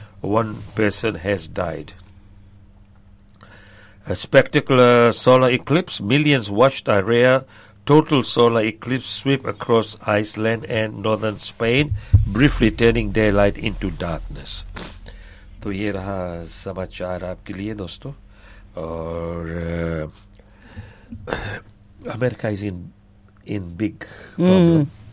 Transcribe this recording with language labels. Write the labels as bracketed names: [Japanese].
[English] One person has died. A spectacular solar eclipse. Millions watched a rare total solar eclipse sweep across Iceland and northern Spain, briefly turning daylight into darkness. [Hindi] तो ये रहा समाचार आपके लिए दोस्तों. और America [English] is in big problem.